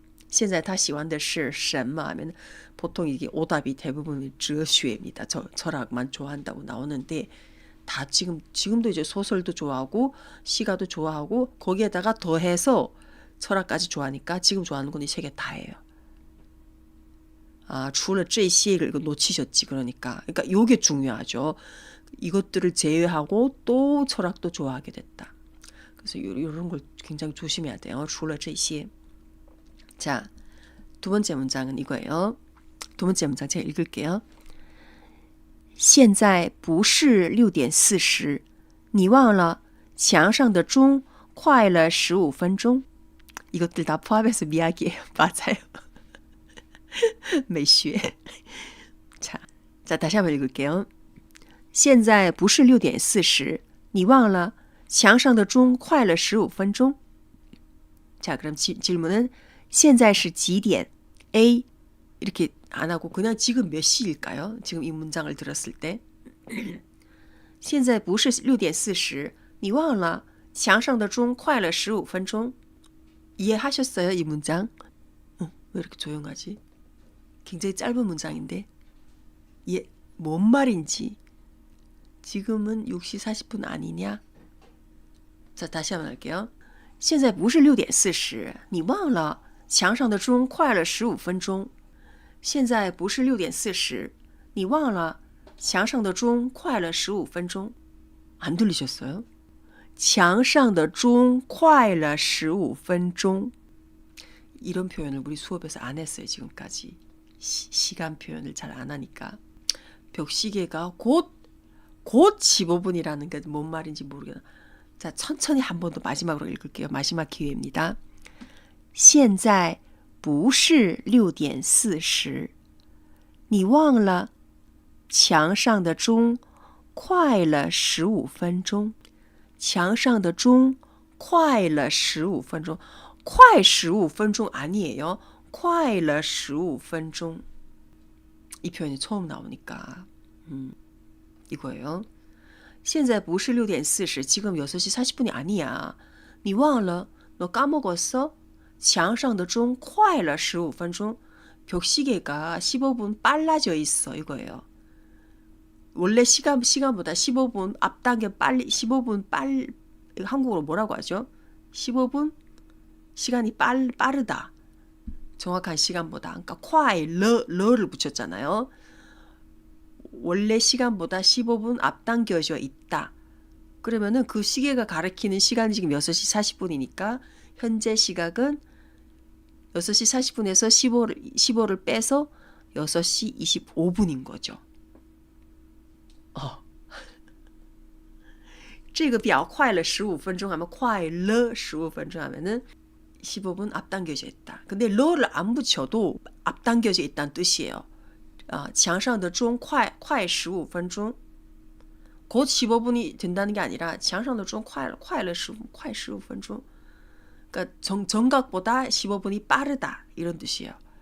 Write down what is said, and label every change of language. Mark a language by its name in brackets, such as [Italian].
[Chinese] 现在他喜欢的是什么 [Korean] 하면 보통 이게 오답이 대부분哲学입니다. 철학만 좋아한다고 나오는데 다 지금도 이제 소설도 좋아하고 시가도 좋아하고 거기에다가 더해서 철학까지 좋아하니까 지금 좋아하는 건 이 세 개 다예요. 아, [Chinese] 除了这些 [Korean] 이거 놓치셨지. 그러니까 요게 중요하죠. 이것들을 제외하고 또 철학도 좋아하게 됐다. 그래서 이런 걸 굉장히 조심해야 돼요. [Chinese] 除了这些. [Korean] 자, 두 번째 문장은 이거예요. 두 번째 문장 제가 읽을게요. [Chinese] 现在不是6点40你忘了墙上的钟快了15分钟 [Korean] 이것들 다 포함해서 미학이에요. 맞아요. 美学.자, 다시 한번 읽을게요. [Chinese] 现在不是6点40你忘了墙上的钟快了15分钟 [Korean] 자, 그럼 질문은 [Chinese] 现在是几点? A. [Korean] 이렇게 안 하고 그냥 지금 몇 시일까요? 지금 이 문장을 들었을 때. [Chinese] 现在不是6点40你忘了墙上的钟快了15分钟 [Korean] 이해하셨어요? 이 문장? 왜 이렇게 조용하지? 굉장히 짧은 문장인데 뭔 말인지 지금은 6시 40분 아니냐? 자, 다시 한번 할게요. [Chinese] 现在不是6点40你忘了墙上的钟快了15分钟现在不是6点40你忘了墙上的钟快了15分钟 [Korean] 안 들리셨어요? [Chinese] 墙上的钟快了15分钟. [Korean] 이런 표현을 우리 수업에서 안 했어요, 지금까지. 시간 표현을 잘 안 하니까. 벽시계가 곧 15분이라는 게 뭔 말인지 모르겠어요. 자, 천천히 한 번 더 마지막으로 읽을게요. 마지막 기회입니다. [Chinese] 现在不是6点40你忘了墙上的钟快了15分钟墙上的钟快了15分钟快15分钟 [Korean] 아니에요. [Chinese] 快了15分钟. [Korean] 이 표현이 처음 나오니까 이거예요. [Chinese] 现在不是6点40 [Korean] 지금 6시 40분이 아니야. [Chinese] 你忘了 [Korean] 너 까먹었어? [Chinese] 墙上的钟快了15分钟 [Korean] 벽시계가 15분 빨라져 있어 이거예요. 원래 시간보다 15분 앞당겨 빨리 15분 빨리 한국어로 뭐라고 하죠? 15분 시간이 빠르다. 정확한 시간보다. 그러니까 快了 를 붙였잖아요. 원래 시간보다 15분 앞당겨져 있다. 그러면은 그 시계가 가리키는 시간이 지금 6시 40분이니까 현재 시각은 6시 40분에서 15를 빼서 6시 25분인 거죠. [Chinese] 这个表快了15分钟 [Korean] 하면 [Chinese] 快了15分钟 [Korean] 하면은 15분 앞당겨져 있다. 근데 러를 안 붙여도 앞당겨져 있다는 뜻이에요. [Chinese] 墙上的钟快15分钟 [Korean] 곧 15분이 된다는 게 아니라 [Chinese] 墙上的钟快了15分钟 [Korean] 그러니까 정각보다 15분이 빠르다 이런 뜻이에요.